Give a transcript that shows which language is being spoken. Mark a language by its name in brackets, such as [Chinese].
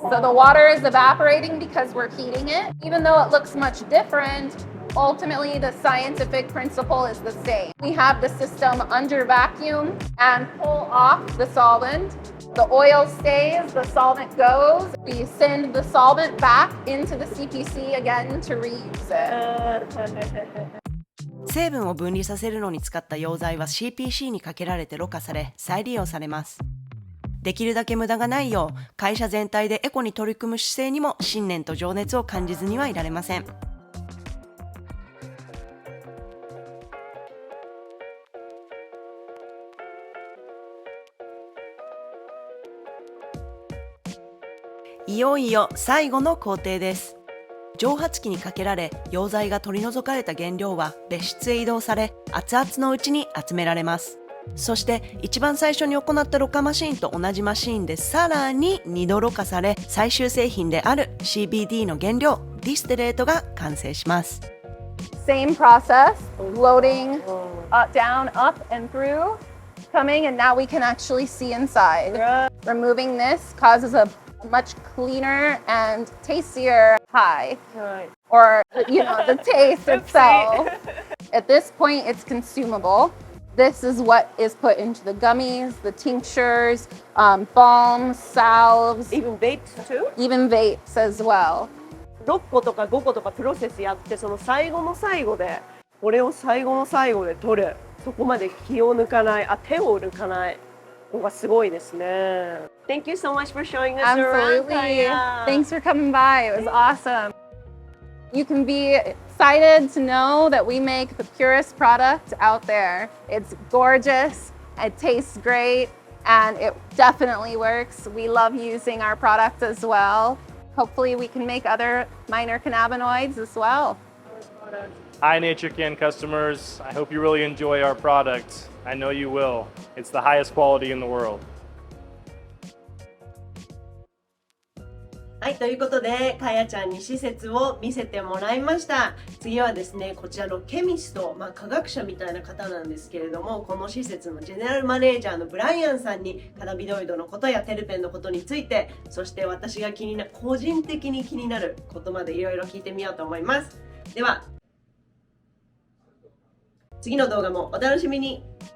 [English] So the water is evaporating because we're heating it. Even though it looks much different, ultimately the scientific principle is the same. We have the system under vacuum and pull off the solvent. The oil stays, the solvent goes. We send the solvent back into the CPC again to reuse it. [Japanese] 成分を分離させるのに使った溶剤は CPC にかけられてろ過され再利用されます。できるだけ無駄がないよう会社全体でエコに取り組む姿勢にも信念と情熱を感じずにはいられません。いよいよ最後の工程です。蒸発機にかけられ溶剤が取り除かれた原料は別室へ移動され熱々のうちに集められます。そして一番最初に行ったろ過マシーンと同じマシーンでさらに2度ろ過され最終製品である CBD の原料ディスティレートが完成します。 [English] Same process, loading down, up and through, coming, and now we can actually see inside. Removing this causes a much cleaner and tastier pie, or the taste itself. At this point, it's consumable. This is what is put into the gummies, the tinctures, balms, salves, Even vapes too? even vapes as well. [Japanese] 6個とか5個とかプロセスやって、その最後の最後でこれを最後の最後で取る、そこまで気を抜かない、手を抜かないのがすごいですね。 [English] Thank you so much for showing us around. Absolutely. Thanks for coming by. It was awesome. You can be excited to know that we make the purest product out there. It's gorgeous, it tastes great, and it definitely works. We love using our product as well. Hopefully we can make other minor cannabinoids as well. Hi Naturecan customers, I hope you really enjoy our product. I know you will. It's the highest quality in the world. [Japanese] はい、ということで、かやちゃんに施設を見せてもらいました。次はですね、こちらのケミスト、科学者みたいな方なんですけれども、この施設のジェネラルマネージャーのブライアンさんにカナビノイドのことやテルペンのことについて、そして私が個人的に気になることまでいろいろ聞いてみようと思います。では、次の動画もお楽しみに。